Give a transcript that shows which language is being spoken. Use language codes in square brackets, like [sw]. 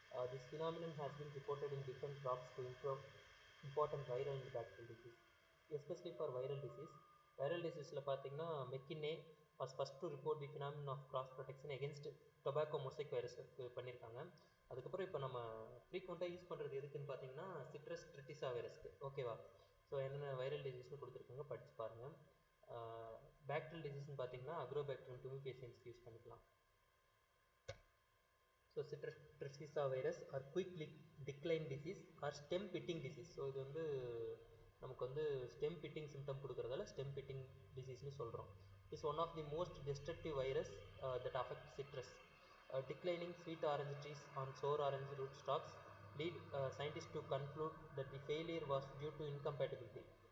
[en] This phenomenon has been reported in different crops to improve important viral and bacterial disease, especially for viral disease. Viral diseaseல பார்த்தீங்கன்னா McKinney was first to report the phenomenon of cross protection against tobacco mosaic virus பண்ணியிருக்காங்க. [ta] அதுக்கப்புறம் இப்போ நம்ம ஃப்ரீக்வெண்ட்டாக use பண்ணுறது எதுக்குன்னு பார்த்தீங்கன்னா citrus ட்ரிட்டிசா வைரஸ்க்கு. ஓகேவா? ஸோ என்னென்ன வைரல் டிசீஸ்னு கொடுத்துருக்காங்க, படித்து பாருங்கள். பேக்டீரியல் டிசீஸ்னு பார்த்தீங்கன்னா அக்ரோபேக்டீரியம் டுமிஃபேசியன்ஸ்க்கு யூஸ் பண்ணிக்கலாம். [en] So citrus tristeza virus or quick decline disease or stem pitting disease. [ta] So இது வந்து நமக்கு வந்து stem fitting symptom கொடுக்குறதால stem fitting டிசீஸ்னு சொல்கிறோம். [en] It's one of the most destructive virus that affect citrus. Declining sweet orange trees on sour orange root stalks lead scientists to conclude that the failure was due to incompatibility.